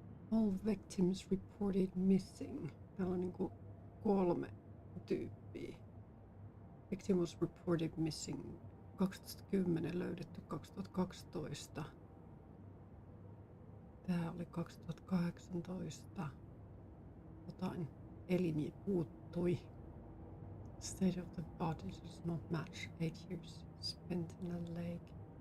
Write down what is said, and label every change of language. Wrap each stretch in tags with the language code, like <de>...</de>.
<en>All victims reported missing.</en> <fi>Täällä on niinku 3 tyyppiä.</fi> <en>Victim was reported missing 2010, löydetty 2012.</en> <fi>Tää oli 2018. Jotain elimiä puuttui.</fi> <en>State of the body does not match 8 years spent in a lake.</en>